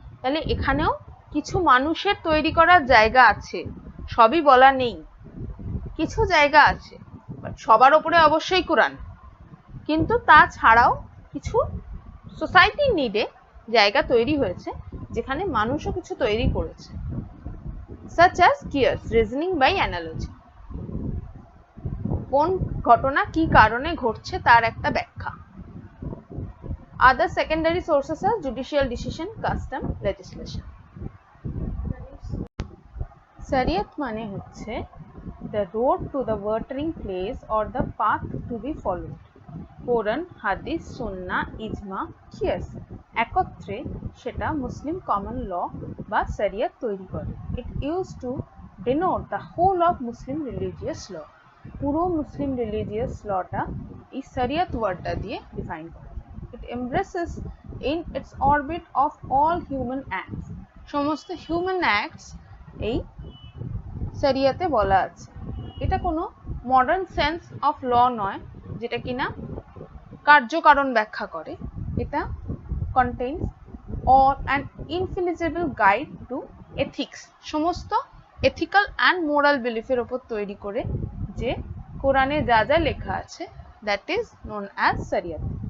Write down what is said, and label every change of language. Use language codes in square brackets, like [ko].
[bn] তাহলে এখানেও কিছু মানুষের তৈরি করার জায়গা আছে, সবই বলা নেই, কিছু জায়গা আছে, সবার উপরে অবশ্যই কোরআন, কিন্তু তাছাড়াও কিছু সোসাইটির নিডে জায়গা তৈরি হয়েছে যেখানে মানুষও কিছু তৈরি করেছে, such as কিয়াস reasoning by analogy, কোন ঘটনা কি কারণে ঘটছে তার একটা ব্যাখ্যা। [en] Other secondary sources are judicial decision, custom, legislation. [bn] শরিয়ত মানে হচ্ছে [en] the road to the watering place or the path to be followed. [bn] কোরআন, হাদিস, সুন্নাহ, ইজমা, কিয়াস একত্রে সেটা মুসলিম কমন ল বা শরিয়ত তৈরি করে। [en] It used to denote the whole of Muslim religious law. [bn] পুরো মুসলিম রিলিজিয়াস লটা এই শরিয়ত ওয়ার্ডটা দিয়ে ডিফাইন করে। [en] It embraces in its orbit of all human acts. [bn] সমস্ত হিউম্যান অ্যাক্টস এই শরিয়তে বলা আছে। এটা কোনো মডার্ন সেন্স অফ ল নয় যেটা কিনা কার্যকারণ ব্যাখ্যা করে। এটা [en] contains all an infallible guide to ethics, [bn] সমস্ত এথিক্যাল অ্যান্ড মোরাল বিলিফের উপর তৈরি করে যে কোরআনে যা যা লেখা আছে [en] That is known as শরিয়ত।